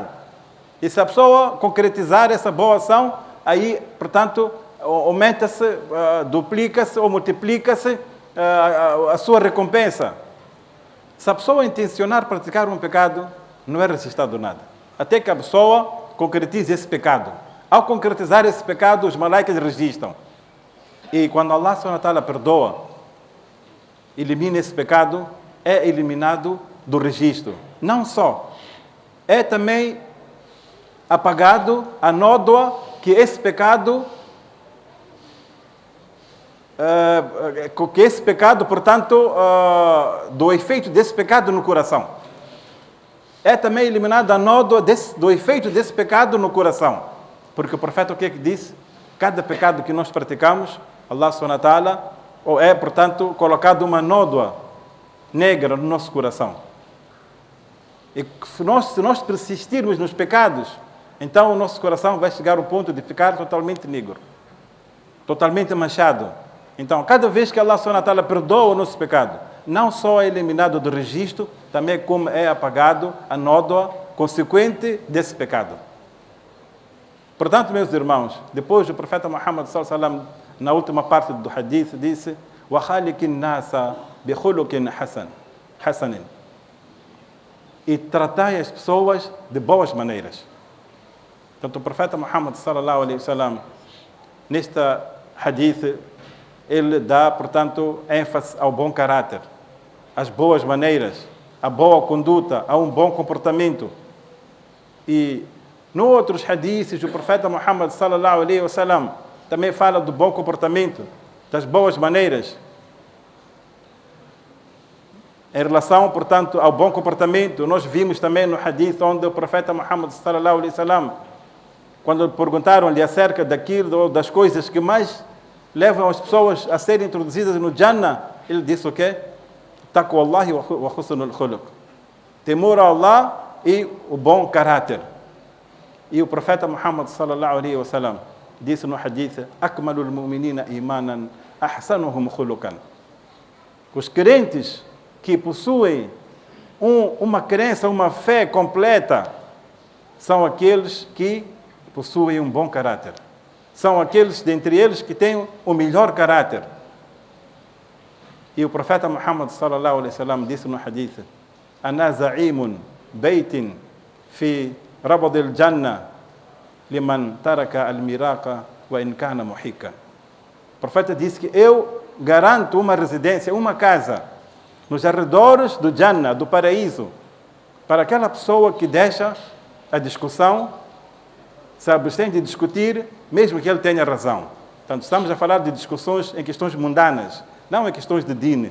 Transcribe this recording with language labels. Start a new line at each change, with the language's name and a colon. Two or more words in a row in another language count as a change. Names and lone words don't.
Portuguese: E se a pessoa concretizar essa boa ação, aí, portanto, aumenta-se, duplica-se ou multiplica-se a sua recompensa. Se a pessoa intencionar praticar um pecado, não é registrado nada. Até que a pessoa concretize esse pecado. Ao concretizar esse pecado, os malaicas registram. E quando
Arabic: الله سبحانه وتعالى
Portuguese: perdoa, elimina esse pecado, é eliminado do registro. Não só, é também apagado a nódoa que esse pecado, portanto, do efeito desse pecado no coração. É também eliminada a nódoa do efeito desse pecado no coração. Porque o profeta o que é que disse? Cada pecado que nós praticamos,
Arabic: الله سبحانه وتعالى,
Portuguese: é, portanto, colocado uma nódoa negra no nosso coração. E se nós persistirmos nos pecados, então o nosso coração vai chegar ao ponto de ficar totalmente negro, totalmente manchado. Então, cada vez que
Arabic: الله سبحانه وتعالى
Portuguese: perdoa o nosso pecado, não só é eliminado do registro, também como é apagado a nódoa consequente desse pecado. Portanto, meus irmãos, depois o profeta Muhammad
Arabic: صلى الله عليه وسلم,
Portuguese: na última parte do hadith, disse:
Arabic: "وخالق الناس بخلق حسن."
Portuguese: E tratai as pessoas de boas maneiras. Portanto, o profeta Muhammad
Arabic: صلى الله عليه وسلم,
Portuguese: nesta hadith, ele dá, portanto, ênfase ao bom caráter, às boas maneiras, à boa conduta, a um bom comportamento. E nos outros hadiths, o profeta Muhammad
Arabic: صلى الله عليه وسلم
Portuguese: também fala do bom comportamento, das boas maneiras. Em relação, portanto, ao bom comportamento, nós vimos também no hadith onde o profeta Muhammad
Arabic: صلى الله عليه وسلم,
Portuguese: quando perguntaram-lhe acerca daquilo, das coisas que mais levam as pessoas a serem introduzidas no Jannah, ele disse o quê?
Arabic: تقوى الله وحسن الخلق.
Portuguese: Temor a Allah e o bom caráter. E o profeta Muhammad
Arabic: صلى الله عليه وسلم
Portuguese: disse no hadith:
Arabic: أكمل المؤمنين إيمانا أحسنهم خلقا.
Portuguese: Os crentes que possuem uma crença, uma fé completa, são aqueles que possuem um bom caráter. São aqueles dentre eles que têm o melhor caráter. E o profeta Muhammad
Arabic: صلى الله عليه وسلم
Portuguese: disse no hadith:
Arabic: أنا زعيم بيت في ربض الجنة لمن ترك المراء وإن كان محقا.
Portuguese: O profeta disse que eu garanto uma residência, uma casa nos arredores do Jannah, do paraíso, para aquela pessoa que deixa a discussão, se abstém de discutir, mesmo que ele tenha razão. Portanto, estamos a falar de discussões em questões mundanas, não em questões de dini.